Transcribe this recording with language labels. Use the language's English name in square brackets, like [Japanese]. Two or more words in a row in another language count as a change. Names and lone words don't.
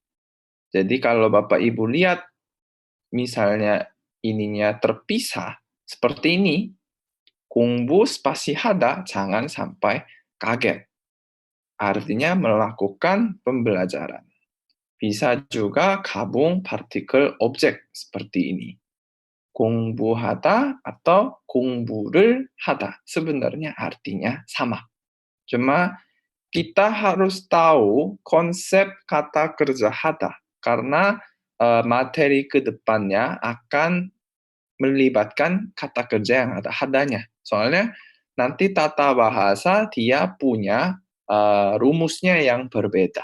[Indonesian] Jadi kalau Bapak Ibu lihat misalnya ininya terpisah, seperti ini, 공부 spasi hada, jangan sampai kaget. Artinya melakukan pembelajaran. Bisa juga gabung partikel objek seperti ini. [Korean] 공부하다 atau 공부를 하다. [Indonesian] Sebenarnya artinya sama. Cuma kita harus tahu konsep kata kerja hada. Karena materi ke depannya akan melibatkan kata kerja yang ada hadanya. Soalnya nanti tata bahasa dia punya rumusnya yang berbeda.